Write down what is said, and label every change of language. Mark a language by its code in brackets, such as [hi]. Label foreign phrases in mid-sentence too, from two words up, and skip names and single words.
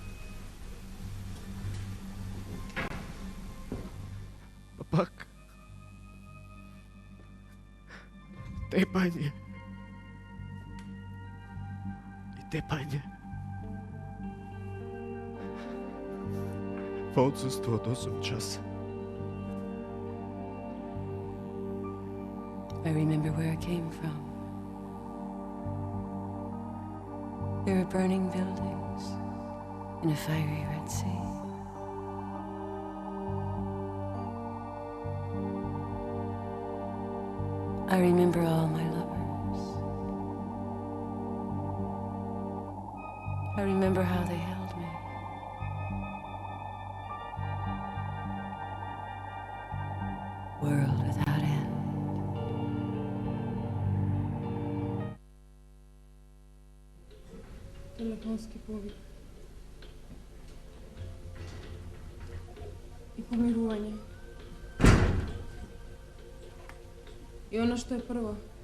[mk] Пак. Тепање. И тепање. По отсуство од 8 часа. [en] I remember where I came from. There were burning buildings in a fiery Red Sea. I remember all my lovers. I remember how they held me. World without end. [mk] Телефонски повик. И помирување. И оно што е прво.